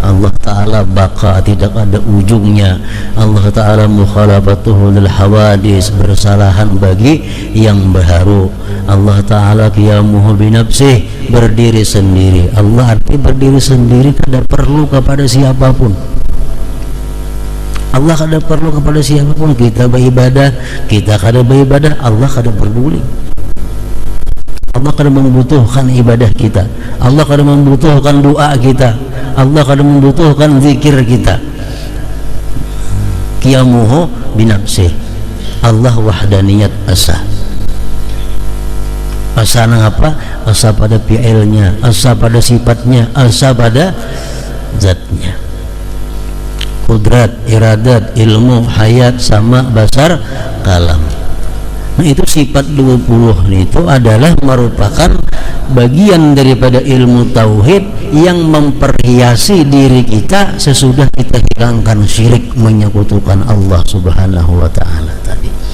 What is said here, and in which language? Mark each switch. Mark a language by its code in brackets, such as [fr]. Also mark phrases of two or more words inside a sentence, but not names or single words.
[id] Allah Ta'ala Baqa, tidak ada ujungnya. Allah Ta'ala [ar] mukhalafatuhu lil hawadis, [id] bersalahan bagi yang baharu. Allah Ta'ala [ar] qiyamuhu binafsih, [id] berdiri sendiri. Allah arti berdiri sendiri, tidak perlu kepada siapapun. [bjn] Allah kada perlu kepada siapapun. Kita beribadah, kita kada beribadah, Allah kada peduli. Allah kada membutuhkan ibadah kita. Allah kada membutuhkan doa kita. Allah kada membutuhkan zikir kita. [ar] Qiyamuhu binafsih. [bjn] Allah wahdaniyat asa. Asa nang apa? Asa pada fi'ilnya, asa pada sifatnya, asa pada zatnya. [id] Kudrat, iradat, ilmu, hayat, sama, basar, kalam. Nah, itu sifat 20 itu adalah merupakan bagian daripada ilmu tauhid yang memperhiasi diri kita sesudah kita hilangkan syirik, menyekutukan Allah [ar] Subhanahu wa ta'ala [id] tadi.